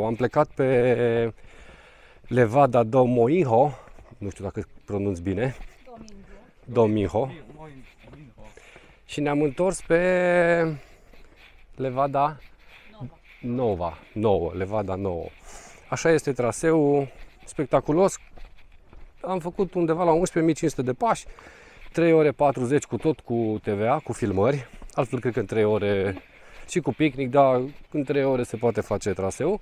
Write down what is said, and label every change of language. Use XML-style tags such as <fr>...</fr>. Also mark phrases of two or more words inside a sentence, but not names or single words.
<ro>Am plecat pe levada do Moinho, nu știu dacă pronunț bine, Dominho, și ne-am întors pe levada nouă, levada nouă. Așa este traseul, spectaculos. Am făcut undeva la 11.500 de pași, 3 ore 40 cu tot cu TVA, cu filmări, altfel cred că în 3 ore și cu picnic, dar în 3 ore se poate face traseul.</ro>